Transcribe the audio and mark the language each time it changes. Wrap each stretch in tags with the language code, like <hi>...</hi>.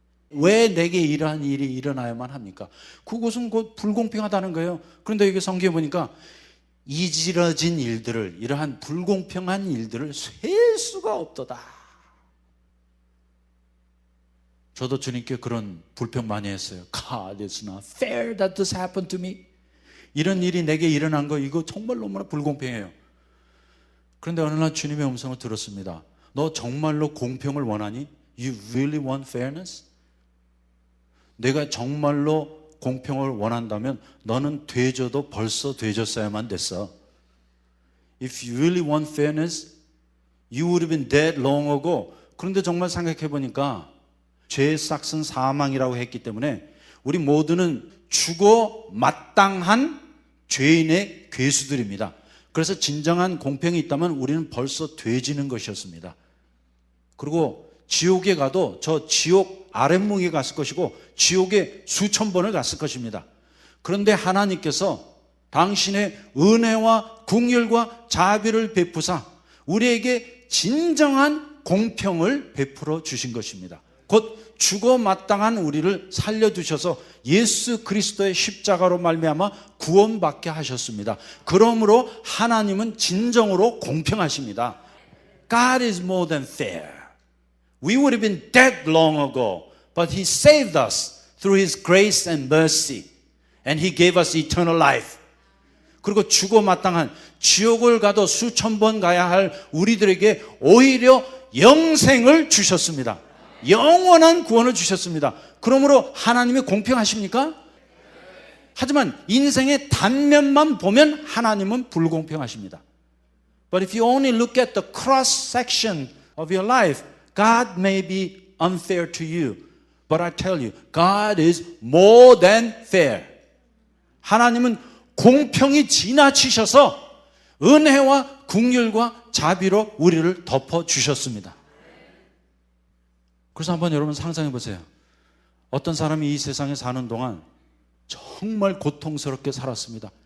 <ko>왜 내게 이러한 일이 일어나야만 합니까? 그것은 곧 불공평하다는 거예요. 그런데 여기 성경에 보니까 이지러진 일들을, 이러한 불공평한 일들을 셀 수가 없도다. 저도 주님께 그런 불평 많이 했어요.</ko> <en>God, it's not fair that this happened to me.</en> <ko>이런 일이 내게 일어난 거 이거 정말 너무나 불공평해요. 그런데 어느 날 주님의 음성을 들었습니다. 너 정말로 공평을 원하니?</ko> <en>You really want fairness?</en> <ko>내가 정말로 공평을 원한다면 너는 되져도 벌써 되졌어야만 됐어.</ko> <en>If you really want fairness, you would have been dead long ago.</en> <ko>그런데 정말 생각해 보니까 죄의 싹은 사망이라고 했기 때문에 우리 모두는 죽어 마땅한 죄인의 괴수들입니다. 그래서 진정한 공평이 있다면 우리는 벌써 되지는 것이었습니다. 그리고 지옥에 가도 저 지옥 아랫목에 갔을 것이고 지옥에 수천 번을 갔을 것입니다. 그런데 하나님께서 당신의 은혜와 긍휼과 자비를 베푸사 우리에게 진정한 공평을 베풀어 주신 것입니다. 곧 죽어 마땅한 우리를 살려두셔서 예수 그리스도의 십자가로 말미암아 구원받게 하셨습니다. 그러므로 하나님은 진정으로 공평하십니다.</ko> <en>God is more than fair. We would have been dead long ago, but He saved us through His grace and mercy, and He gave us eternal life.</en> <ko>그리고 죽어 마땅한 지옥을 가도 수천 번 가야 할 우리들에게 오히려 영생을 주셨습니다. 영원한 구원을 주셨습니다. 그러므로 하나님이 공평하십니까? 하지만 인생의 단면만 보면 하나님은 불공평하십니다.</ko> <en>But if you only look at the cross section of your life, God may be unfair to you. But I tell you, God is more than fair.</en> <ko>하나님은 공평이 지나치셔서 은혜와 긍휼과 자비로 우리를 덮어주셨습니다. 그래서 한번 여러분 상상해 보세요. 어떤 사람이 이 세상에 사는 동안 정말 고통스럽게 살았습니다.</ko>